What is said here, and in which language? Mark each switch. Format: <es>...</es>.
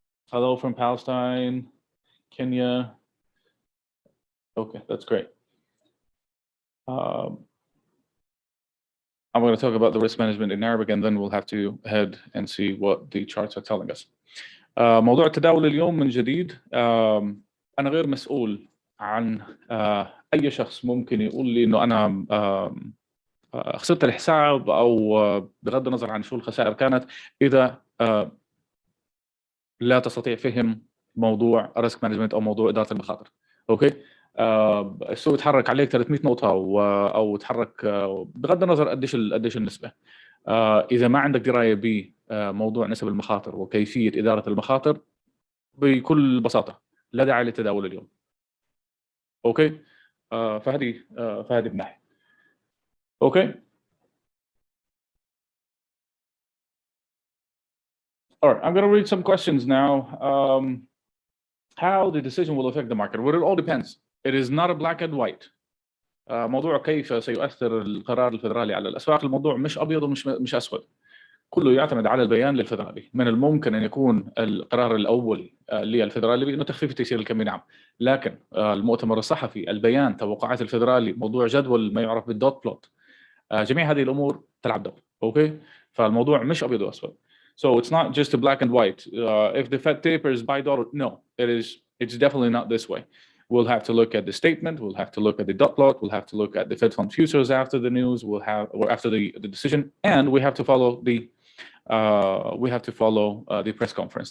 <en>Hello from Palestine, Kenya. Okay, that's great. I'm going to talk about the risk management in Arabic, and then we'll have to head and see what the charts are telling us.</en> <ar>موضوع التداول اليوم من جديد. أنا غير مسؤول عن أي شخص ممكن يقول لي إنه أنا خسرت الحساب، أو بغض النظر عن شو الخسائر كانت، إذا لا تستطيع فهم موضوع الريسك مانجمنت أو موضوع إدارة المخاطر. أوكي. السوق يتحرك عليك 300 نقطة أو تحرك بغض النظر قديش النسبة. إذا ما عندك دراية بموضوع نسب المخاطر وكيفية إدارة المخاطر، بكل بساطة لا داعي للتداول اليوم. أوكي. فهذه من ناحية. أوكي.</ar> <en>All right, I'm going to read some questions now. How the decision will affect the market? Well, it all depends. It is not a black and white.</en> <ar>موضوع كيف سيؤثر القرار الفدرالي على الأسواق، الموضوع مش أبيض ومش أسود. كله يعتمد على البيان للفدرالي. من الممكن أن يكون القرار الأول للفدرالي بأنه تخفيف تيسير الكمية، نعم، لكن المؤتمر الصحفي، البيان، توقعات الفدرالي، موضوع جدول ما يعرف بالدوت بلوت، جميع هذه الأمور تلعب دور. أوكي، فالموضوع مش أبيض وأسود.</ar> <en>So it's not just a black and white. If the Fed tapers by dollar, no, it's definitely not this way. We'll have to look at the statement. We'll have to look at the dot plot. We'll have to look at the Fed fund futures after the news. After the decision, and we have to follow the press conference.</en>